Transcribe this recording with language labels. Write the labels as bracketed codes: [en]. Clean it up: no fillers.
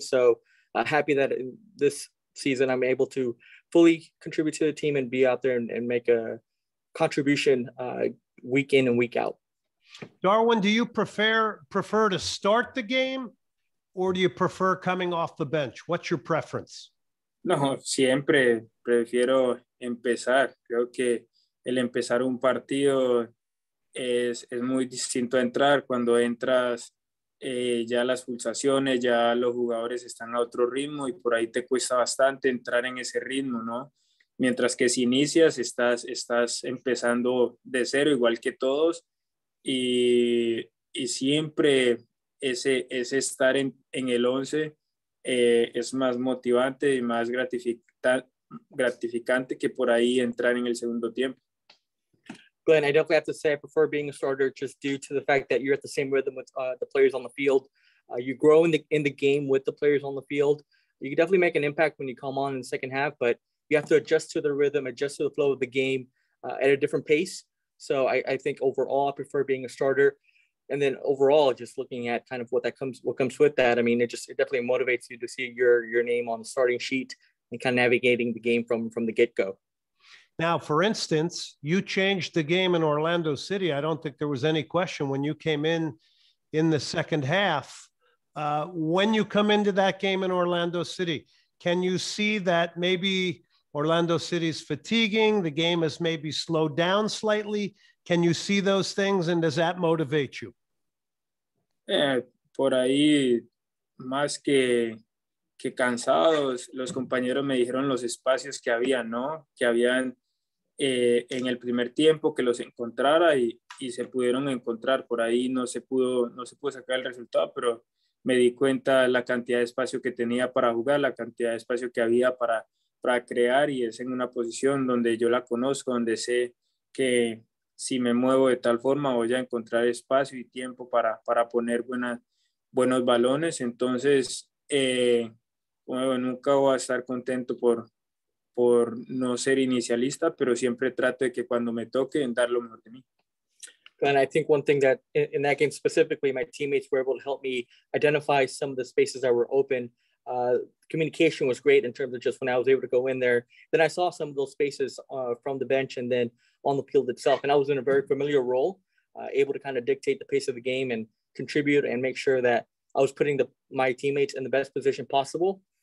[en] So happy that in this season I'm able to fully contribute to the team and be out there and make a contribution week in and week out. Darwin, do you prefer to start the game, or do you prefer coming off the bench? What's your preference? [es] No, siempre prefiero empezar. Creo que el empezar un partido es muy distinto a entrar. Cuando entras, ya las pulsaciones, ya los jugadores están a otro ritmo y por ahí te cuesta bastante entrar en ese ritmo, ¿no? Mientras que si inicias, estás empezando de cero, igual que todos, y siempre ese estar en el 11 es más motivante y más gratificante que por ahí entrar en el segundo tiempo. [en] Glenn, I definitely have to say I prefer being a starter just due to the fact that you're at the same rhythm with the players on the field. You grow in the game with the players on the field. You can definitely make an impact when you come on in the second half, but you have to adjust to the rhythm, adjust to the flow of the game at a different pace. So I think overall, I prefer being a starter. And then overall, just looking at kind of what comes with that, I mean, it definitely motivates you to see your name on the starting sheet and kind of navigating the game from the get-go. Now, for instance, you changed the game in Orlando City. I don't think there was any question when you came in the second half. When you come into that game in Orlando City, can you see that maybe Orlando City's fatiguing, the game has maybe slowed down slightly? Can you see those things, and does that motivate you? [es] Por ahí, más que cansados, los compañeros me dijeron los espacios que había, ¿no? Que habían en el primer tiempo, que los encontrara y se pudieron encontrar. Por ahí no se pudo sacar el resultado, pero me di cuenta la cantidad de espacio que tenía para jugar, la cantidad de espacio que había para crear, y es en una posición donde yo la conozco, donde sé que si me muevo de tal forma voy a encontrar espacio y tiempo para poner buenos balones. Entonces, bueno, nunca voy a estar contento por no ser inicialista, pero siempre trato de que cuando me toque dar lo mejor de mí. [en] And I think one thing that in that game specifically, my teammates were able to help me identify some of the spaces that were open. Communication was great in terms of just when I was able to go in there. Then I saw some of those spaces from the bench and then on the field itself. And I was in a very familiar role, able to kind of dictate the pace of the game and contribute and make sure that I was putting my teammates in the best position possible.